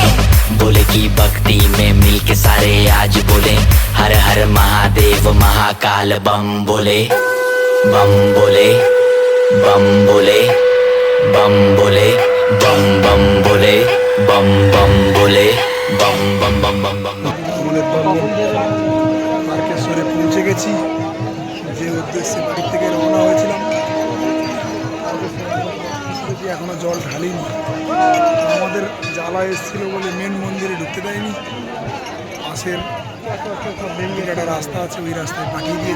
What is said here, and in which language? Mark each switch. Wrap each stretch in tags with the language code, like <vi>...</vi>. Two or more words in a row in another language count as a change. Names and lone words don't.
<hi>भोले की भक्ति में मिल के सारे आज बोले, हर हर महादेव महाकाल बम बोले, बम बोले, बम बोले, बम बोले, बम बम बोले, बम बम बोले, बम बम बम बम बम।</hi> <bn>আমাদের দলবল তারকেশ্বরে পৌঁছে গেছি, যে উদ্দেশ্যে বাড়ি থেকে রওনা হয়েছিলাম। এখনো জল ঢালিনি, আমাদের জ্বালা এসেছিল বলে মেন মন্দিরে ঢুকতে দেয়নি। পাশের একটা রাস্তা আছে, ওই রাস্তায় পাঠিয়ে দিয়েছে।</bn>